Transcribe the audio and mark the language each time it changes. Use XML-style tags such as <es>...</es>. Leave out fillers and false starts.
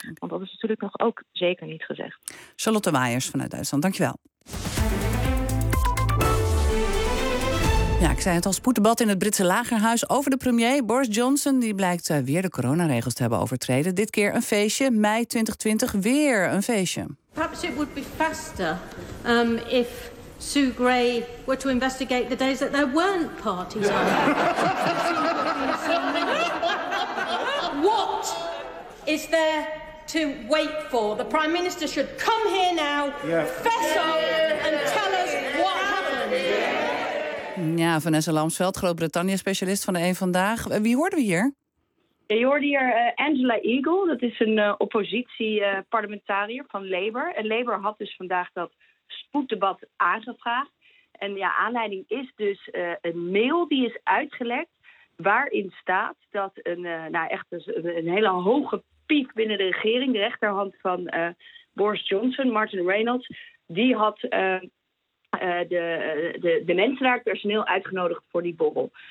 <nl>Want dat is natuurlijk nog ook zeker niet gezegd. Charlotte Waiers vanuit Duitsland, dankjewel. Ja, ik zei het al, spoeddebat in het Britse lagerhuis over de premier Boris Johnson. Die blijkt weer de coronaregels te hebben overtreden. Dit keer een feestje, mei 2020 weer een feestje.</nl> <en>Perhaps it would be faster if Sue Gray were to investigate the days that there weren't parties. What is there to wait for? The Prime Minister should come here now, fess up and tell us what happened.</en> <nl>Ja, Vanessa Lamsveld, Groot-Brittannië-specialist van de Eén Vandaag. Wie hoorden we hier? Ja, je hoorde hier Angela Eagle. Dat is een oppositie-parlementariër van Labour. En Labour had dus vandaag dat spoeddebat aangevraagd. En ja, aanleiding is dus een mail die is uitgelekt, waarin staat dat een hele hoge piek binnen de regering, de rechterhand van Boris Johnson, Martin Reynolds, die had de mensen daar, het personeel, uitgenodigd voor die borrel.</nl>